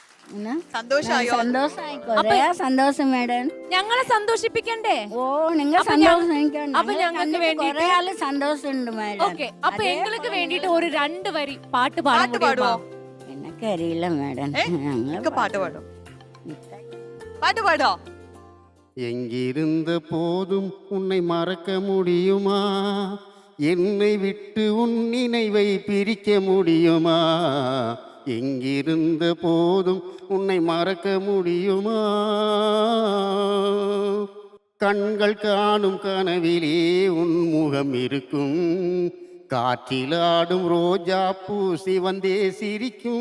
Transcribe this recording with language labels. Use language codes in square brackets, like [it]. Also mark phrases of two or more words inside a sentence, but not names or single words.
[ml] സന്തോഷം മേഡം. ഞങ്ങളെ സന്തോഷിപ്പിക്കണ്ടേ? ഓ, നിങ്ങൾ സന്തോഷം. അപ്പൊ ഞങ്ങൾക്ക് വേണ്ടി സന്തോഷമുണ്ട് മേഡം. ഓക്കെ, അപ്പൊ എங்களுக்கு വേണ്ടിട്ട് ഒരു 2 വരി പാട്ട് പാടുമോ? എനിക്കറിയില്ല മേഡം. പാട്ട് പാടും. പാട്ട് പാടോ? [ta] எங்கிருந்த போதும் உன்னை மறக்க முடியுமா? என்னை விட்டு உன் நினைவை பிரிக்க முடியுமா? எங்கிருந்த போதும் உன்னை மறக்க முடியுமா? கண்கள் காணும் கனவிலே உன் முகம் இருக்கும், காற்றிலாடும் ரோஜா பூ சிவந்தே சிரிக்கும்.